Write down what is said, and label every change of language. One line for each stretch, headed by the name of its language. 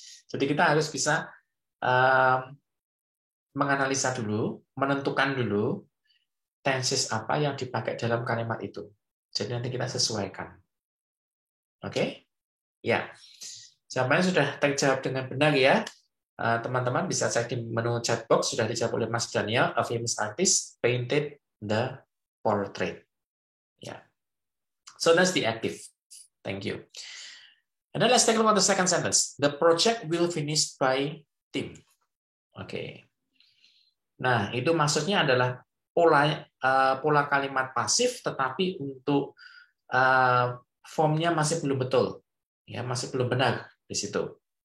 Indonesian: Jadi kita harus bisa menganalisa dulu, menentukan dulu tenses apa yang dipakai dalam kalimat itu. Jadi nanti kita sesuaikan. Oke? Ya. Jawabannya sudah terjawab dengan benar ya. Teman-teman bisa cek di menu chat box, sudah dijawab oleh Mas Daniel.
English: A famous artist painted the portrait. Ya. So that's the active. Thank you. And then let's take a look at the second sentence. The project will finish by team. Oke.
Indonesian: Nah, itu maksudnya adalah pola kalimat pasif, tetapi untuk formnya masih belum betul, ya masih belum benar di situ.